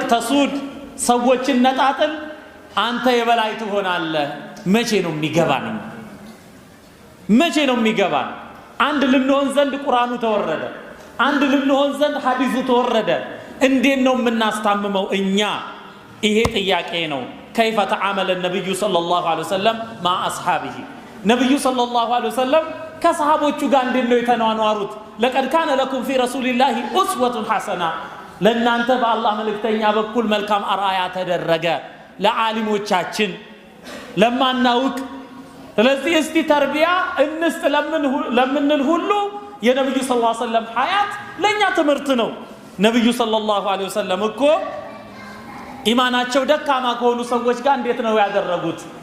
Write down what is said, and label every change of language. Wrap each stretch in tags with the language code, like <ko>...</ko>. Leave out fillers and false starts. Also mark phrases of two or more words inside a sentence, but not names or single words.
<am>ተሱድ ሰዎችን ነጣጥል አንተ የበላይ ትሆናለህ መቼ ነው የሚገባን መቼ ነው የሚገባን አንድ ልንሆን ዘንድ ቁርአኑ ተወረደ አንድ ልንሆን ዘንድ ሐዲሱ ተወረደ እንዴት ነው የምናስታምመው እኛ ይሄ ጥያቄ ነው</am> <ar>كيف تعامل النبي صلى الله عليه وسلم مع اصحابه نبي صلى الله عليه وسلم</ar> <am>ከሰሃቦቹ ጋር እንዴት ነው የተኗኗሩት</am> <ar>لقد كان لكم في رسول الله اسوه حسنه</ar> <am>ለእናንተ በአላህ መልእክተኛ በኩል መልካም አርአያ ተደረገ ለዓሊሞቻችን ለማናውቅ ስለዚህ እስቲ ተርቢያ እንስጥ ለምንል ሁሉ የነብዩ</am> <ar>صلى الله عليه وسلم</ar> <am>ሐያት ለኛ ትምህርት ነው ነብዩ</am> <ar>صلى الله عليه وسلم</ar> <am>እኮ ኢማናቸው ደካማ ከሆኑ ሰዎች ጋር እንዴት ነው ያደረጉት</am>